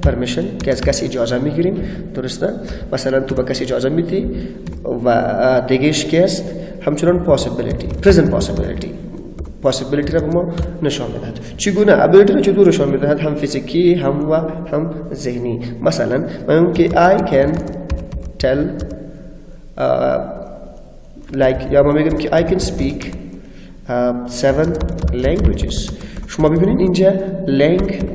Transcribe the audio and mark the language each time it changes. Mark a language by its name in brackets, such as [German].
[Persian] پرمیشن که از کسی اجازه میگیریم، درسته؟ مثلا تو به کسی اجازه میدی. و دیگهش که است همچنان possibility، present possibility را به ما نشان میدهد. چگونه؟ ability را چطور نشان میدهد؟ هم فیزیکی هم ذهنی. مثلا من که [English] I can tell like [Persian] یا ما میگم که [English] I can speak 7 languages. [Persian] شما ببینید اینجا languages.